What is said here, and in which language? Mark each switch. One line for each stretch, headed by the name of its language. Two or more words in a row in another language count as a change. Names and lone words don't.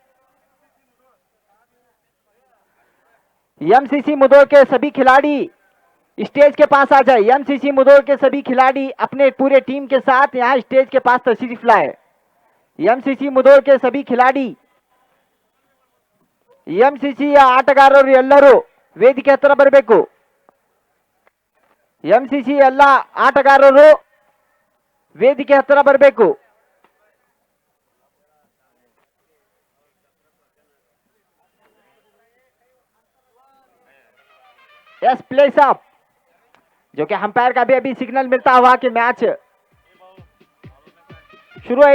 Hindi: एमसीसी मुदोर के सभी खिलाड़ी स्टेज के पास आ जाए। एमसीसी मुदोर के सभी खिलाड़ी अपने पूरे टीम के साथ यहां स्टेज के पास तशरीफ लाए। एमसीसी मुदोर के सभी खिलाड़ी एमसीसी
Kannada: ಆಟಗಾರರು ಎಲ್ಲರೂ ವೇದಿಕೆ ಹತ್ತಿರ ಬರಬೇಕು। ಎಂಸಿಸಿ ಎಲ್ಲ ಆಟಗಾರರು ವೇದಿಕೆ ಹತ್ತಿರ ಬರಬೇಕು।
English: yes place up,
Hindi: जो कि अंपायर का भी अभी सिग्नल मिलता हुआ कि मैच शुरू है।